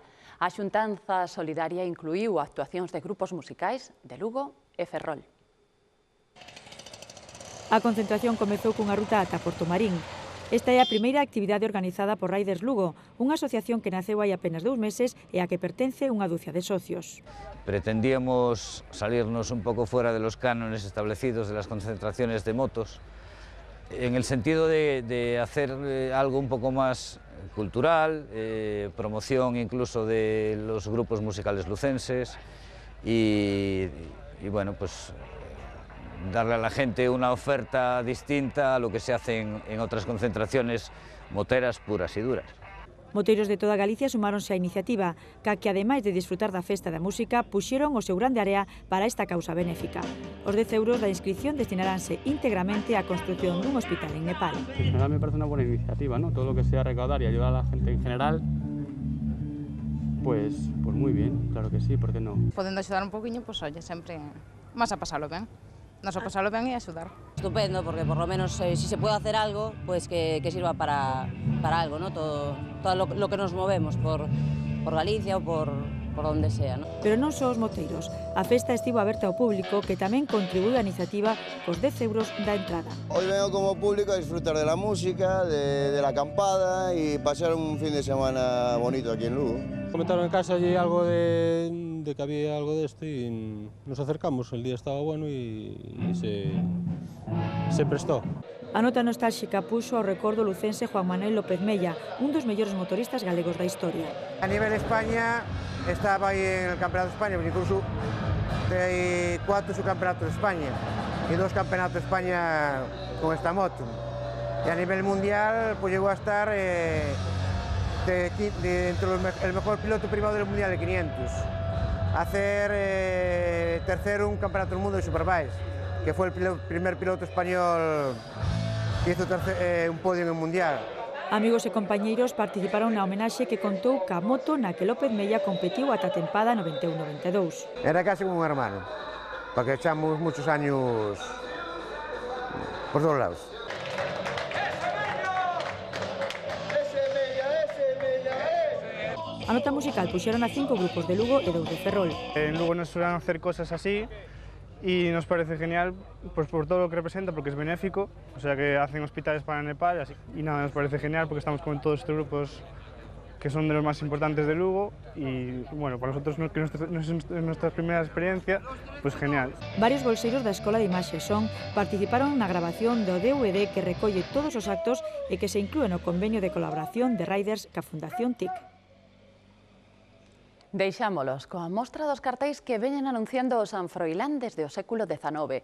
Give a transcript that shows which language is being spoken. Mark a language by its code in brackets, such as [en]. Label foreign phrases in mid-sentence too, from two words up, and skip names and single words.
[gl] A xuntanza solidaria incluíu actuacións de grupos musicais de Lugo e Ferrol. A concentración comezou cunha ruta ata Portomarín. Esta é a primeira actividade organizada por Riders Lugo, unha asociación que naceu hai apenas 2 meses e a que pertence unha dúcia de socios. [es] Pretendíamos salirnos [gl] un pouco [es] fuera de los cánones establecidos de las concentraciones de motos en el sentido de hacer algo un poco más cultural, promoción incluso de los grupos musicales lucenses y bueno, pues darle a la gente una oferta distinta a lo que se hace en otras concentraciones moteras puras y duras. [gl] Moteiros de toda Galicia sumáronse á iniciativa, ca que, ademais de disfrutar da festa da música, puxeron o seu grande area para esta causa benéfica. Os 10 euros da inscripción destinaránse íntegramente á construcción dun hospital en Nepal. [es] En general me parece una buena iniciativa, ¿no? Todo lo que sea recaudar y ayudar a la gente en general, pues muy bien, claro que sí, ¿por qué no? [gl] Podendo axudar un poquinho, [es] pues oye, [gl] sempre vas a pasalo ben. Nos a pasalo ben e axudar. [es] Estupendo, porque por lo menos si se puede hacer algo, pues que sirva para algo, ¿no? Todo lo que nos movemos por Galicia [gl] ou por onde [es] sea, ¿no? [gl] Pero non só os moteiros. A festa estivo aberta ao público, que tamén contribuiu á iniciativa cos 10 euros da entrada. [es] Hoy vengo como público a disfrutar de la música, de la acampada y pasar un fin de semana bonito aquí en Lugo. Comentaron en casa allí algo de que había algo de esto y nos acercamos, el día estaba bueno y se prestó. [gl] A nota nostálxica puxo ao recordo lucense Juan Manuel López Mella, un dos mellores motoristas galegos da historia. [es] A nivel España, estaba aí en el Campeonato de España, porque incluso hay 4 subcampeonatos de España y 2 campeonatos de España con esta moto. Y a nivel mundial, pues llegó a estar entre el mejor piloto privado del mundial de 500. Hacer tercero un campeonato del mundo de Superbikes, que fue el primer piloto español que hizo un podio en el mundial. [gl] Amigos e compañeiros participaron na homenaxe que contou ca moto na que López Mella competiu ata a tempada 91-92. [es] Era casi como un hermano, porque echamos muchos años por todos lados. [gl] A nota musical puxeron a 5 grupos de Lugo e 2 de Ferrol. [es] En Lugo nos suelen hacer cosas así y nos parece genial pues por todo lo que representa, porque es benéfico, o sea que hacen hospitales para Nepal y así. Y nada, nos parece genial porque estamos con todos estos grupos que son de los más importantes de Lugo y bueno, para nosotros que es nuestra primera experiencia, pues genial. [gl] Varios bolseiros da Escola de Imaxe Son participaron na grabación do DVD que recolle todos os actos e que se inclúe no convenio de colaboración de Riders ca Fundación TIC. Deixámolos coa mostra dos cartéis que veñen anunciando o San Froilán desde o século XIX.